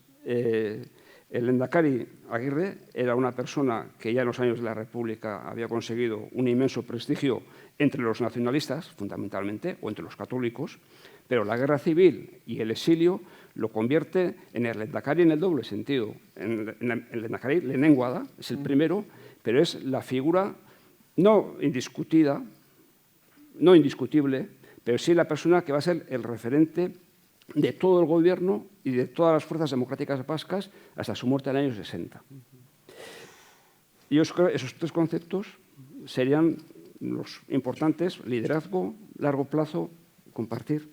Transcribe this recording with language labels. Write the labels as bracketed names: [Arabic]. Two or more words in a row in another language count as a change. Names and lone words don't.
[Spanish] El lehendakari Aguirre era una persona que ya en los años de la República había conseguido un inmenso prestigio entre los nacionalistas, fundamentalmente, o entre los católicos, pero la guerra civil y el exilio lo convierte en el lehendakari en el doble sentido. [Basque] El lehendakari lehenengoa da, [Spanish] es el primero, pero es la figura no indiscutida, no indiscutible, pero sí la persona que va a ser el referente de todo el gobierno y de todas las fuerzas democráticas vascas hasta su muerte en el año 60. Y yo creo que esos tres conceptos serían los importantes: liderazgo, largo plazo, compartir.